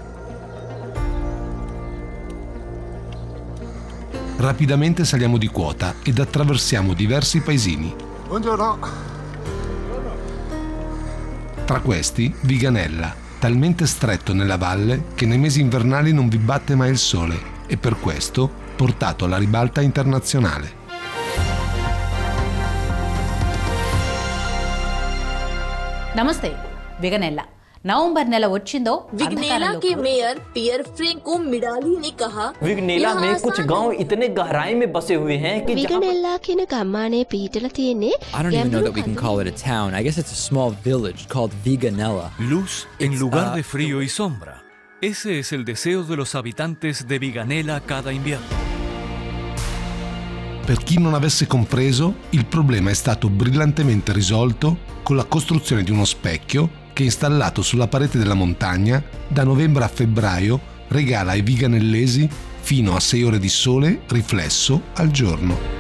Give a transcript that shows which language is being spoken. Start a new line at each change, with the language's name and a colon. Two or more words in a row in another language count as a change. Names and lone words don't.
Italian: Rapidamente saliamo di quota ed attraversiamo diversi paesini. Buongiorno. Tra questi, Viganella, talmente stretto nella valle che nei mesi invernali non vi batte mai il sole e per questo portato alla ribalta internazionale.
Telugu: నమస్తే విగనెల్ల नवंबर నెల వచ్చిందో
Hindi: विगनेला के मेयर पियर फ्रेंको मिडाली ने कहा विगनेला में कुछ गांव इतने गहराई में बसे हुए हैं कि
Sinhala: विगनेला කියන ගම්මානයේ පිහිටලා තියෙන්නේ
English: I don't even know that we can call it a town. I guess it's a small village called Viganella.
Spanish: Luz en lugar de frío y sombra. Ese es el deseo de los habitantes de Viganella cada invierno.
Italian: Per chi non avesse compreso, il problema è stato brillantemente risolto con la costruzione di uno specchio che, installato sulla parete della montagna, da novembre a febbraio regala ai viganellesi fino a 6 ore di sole riflesso al giorno.